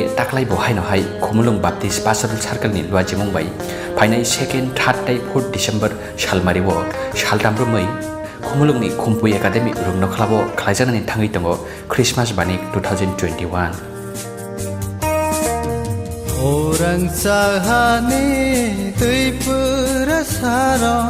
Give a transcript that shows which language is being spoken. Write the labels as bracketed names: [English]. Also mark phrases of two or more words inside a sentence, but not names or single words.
[Kok Borok] taklai bohai no hai Khumulung Baptist Pastoral Circle ni Awaimung bai phainai 2nd 3rd tai 4th December salmari wo Salbrumni Khumulung ni Khumpui Academy rungno khlabo khlaijanani thangai tongo Christmas banik 2021 Orang sahane Tripura sarong